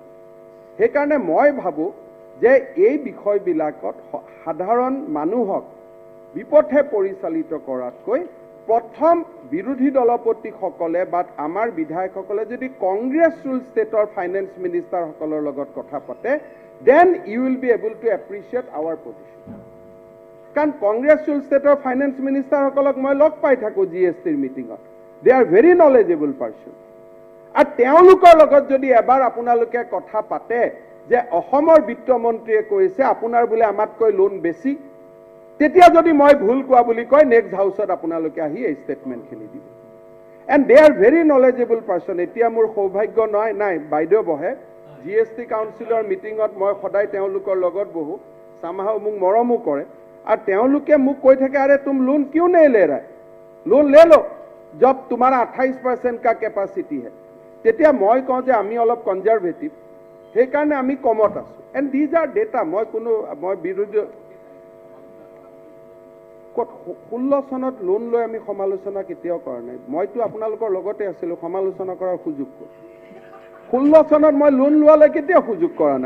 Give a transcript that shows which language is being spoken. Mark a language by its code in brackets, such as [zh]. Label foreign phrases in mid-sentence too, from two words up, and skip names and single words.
[as] সেইকাৰণে মই ভাবোঁ যে এই বিষয়বিলাকত সাধাৰণ মানুহক বিপথে পৰিচালিত কৰাতকৈ প্ৰথম বিৰোধী দলপতিসকলে বা আমাৰ বিধায়কসকলে যদি [en] Congress rule stateৰ finance ministerসকলৰ [as] লগত কথা পাতে, [en] Then you will be able to appreciate our position. [as] কাৰণ [en] Congress rule stateৰ finance ministerসকলক [as] মই লগ পাই থাকোঁ GSTৰ মিটিঙত। [en] They are very knowledgeable person. [as] আৰু তেওঁলোকৰ লগত যদি এবাৰ আপোনালোকে কথা পাতে যে অসমৰ বিত্তমন্ত্ৰীয়ে কৈছে আপোনাৰ বোলে আমাতকৈ লোন বেছি, তেতিয়া যদি মই ভুল কোৱা বুলি কয় [en] next houseত [as] আপোনালোকে আহি এই ষ্টেটমেণ্টখিনি দিব। [en] and they are very knowledgeable person. [as] এতিয়া মোৰ সৌভাগ্য নাই বাইদেউ বহে [en] GST councilৰ meetingত, [as] মই সদায় তেওঁলোকৰ লগত বহোঁ, চামাহাও মোক মৰমো কৰে, আৰু তেওঁলোকে মোক কৈ থাকে [hi] अरे तुम लोन [as] কিয় [hi] नहीं ले रहा है, लोन ले लो जब तुम्हारा 28% का कैपेसिटी है। [as] তেতিয়া মই কওঁ যে আমি অলপ কনজাৰভেটিভ, সেইকাৰণে আমি কমত আছোঁ। [en] And these are data. [as] মই বিৰোধী 16 চনত লোন লৈ আমি সমালোচনা কেতিয়াও কৰা নাই। মইতো আপোনালোকৰ লগতে আছিলোঁ, সমালোচনা কৰাৰ সুযোগ ক'ত? 16 চনত মই লোন লোৱালৈ কেতিয়াও সুযোগ কৰা নাই।